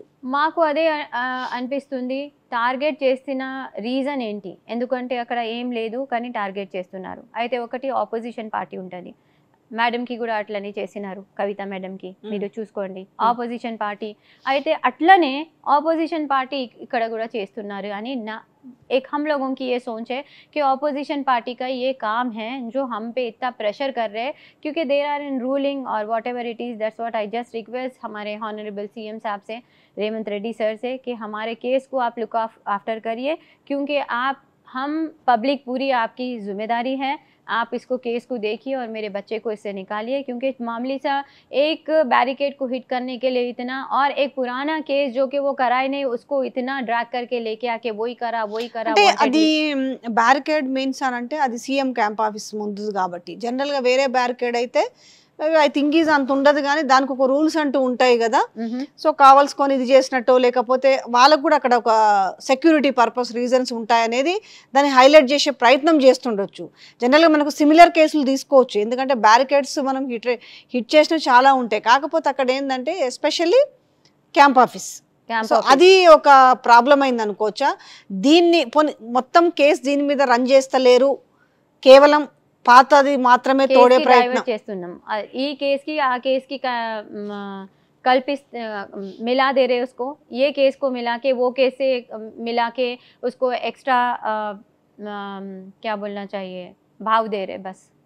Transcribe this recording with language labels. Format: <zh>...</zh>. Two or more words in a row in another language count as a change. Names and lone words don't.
<te>మాకు అదే అనిపిస్తుంది, టార్గెట్ చేసిన రీజన్ ఏంటి? ఎందుకంటే అక్కడ ఏం లేదు కానీ టార్గెట్ చేస్తున్నారు. అయితే ఒకటి</te> <en>opposition party</en> <te>ఉంటుంది, మేడంకి కూడా అట్లనే చేసినారు, కవిత మేడంకి మీరు చూసుకోండి,</te> <en>opposition party.</en> <te>అయితే అట్లనే ఆపోజిషన్ పార్టీ ఇక్కడ కూడా చేస్తున్నారు అని నా</te> <hi>एक हम लोगों की ये सोच है कि</hi> <en>opposition party</en> <hi>का ये काम है जो हम पे इतना प्रेशर कर रहे हैं, क्योंकि</hi> <en>there are in ruling</en> <hi>और</hi> <en>whatever it is. that's what I just request</en> <hi>हमारे</hi> <en>honourable CM</en> <hi>साहब से, रेवंत रेड्डी सर से, कि हमारे केस को आप</hi> <en>look after</en> <hi>करिए, क्योंकि हम पब्लिक पूरी आपकी जिम्मेदारी है. आप इसको केस को देखिए और मेरे बच्चे को इससे निकालिए, क्योंकि मामूली सा एक बैरिकेड को हिट करने के लिए इतना, और एक पुराना केस जो कि वो कराए नहीं उसको इतना ड्रैग करके लेके आके वही करा.</hi> <te>అది</te> <en>barricade means</en> <te>అని అంటే అది</te> <en>CM camp office</en> <te>ముందు కాబట్టి, జనరల్గా వేరే బ్యారికేడ్ అయితే</te> <en>I think is</en> <te>అంత ఉండదు, కానీ దానికి ఒక రూల్స్ అంటూ ఉంటాయి కదా. మ్మ్. సో కావాల్సుకొని ఇది చేసినట్టో లేకపోతే వాళ్ళకు కూడా అక్కడ ఒక</te> <en>security purpose reasons</en> <te>ఉంటాయనేది దాన్ని హైలైట్ చేసే ప్రయత్నం చేస్తుండొచ్చు. జనరల్గా మనకు సిమిలర్ కేసులు తీసుకోవచ్చు, ఎందుకంటే బ్యారికేడ్స్ మనం హిట్ చేసినవి చాలా ఉంటాయి. కాకపోతే అక్కడ ఏంటంటే</te> <en>especially camp office,</en> <te>సో అది ఒక ప్రాబ్లం అయింది అనుకోవచ్చా. దీన్ని మొత్తం కేసు దీని మీద రన్ చేస్తలేరు, కేవలం పాతది మాత్రమే తోడే ప్రయత్నం చేస్తున్నాం. ఈ కేస్ కి ఆ కేస్ కి</te> <hi>कल्पित मिला दे रहे उसको, ये केस को मिला के वो केस से मिला के उसको एक्स्ट्रा क्या बोलना चाहिए भाव दे रहे बस.</hi>